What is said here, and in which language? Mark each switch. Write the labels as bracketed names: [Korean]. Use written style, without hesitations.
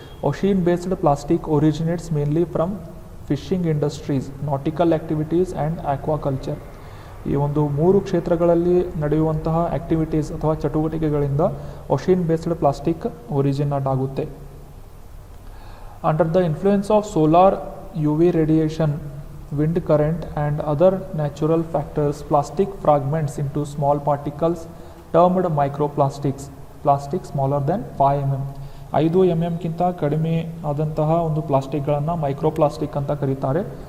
[English] Ocean based plastic originates mainly from fishing industries, nautical activities and aquaculture. [Kannada] ಈ ಒಂದು 3 ಕ್ಷೇತ್ರಗಳಲ್ಲಿ ನಡೆಯುವಂತಹ ಆಕ್ಟಿವಿಟೀಸ್ ಅಥವಾ ಚಟುವಟಿಕೆಗಳಿಂದ ಓಷಿಯನ್ ಬೇಸ್ಡ್ ಪ್ಲಾಸ್ಟಿಕ್ ಒರಿಜಿನೇಟ್ ಆಗುತ್ತೆ. [English] Under the influence of solar, UV radiation, wind current and other natural factors, plastic fragments into small particles termed microplastics. Plastic smaller than 5 mm. [Kannada] 5 mm ಗಿಂತ ಕಡಿಮೆ ಆದಂತಹ ಒಂದು ಪ್ಲಾಸ್ಟಿಕ್ಗಳನ್ನು ಮೈಕ್ರೋಪ್ಲಾಸ್ಟಿಕ್ ಅಂತ ಕರೀತಾರೆ.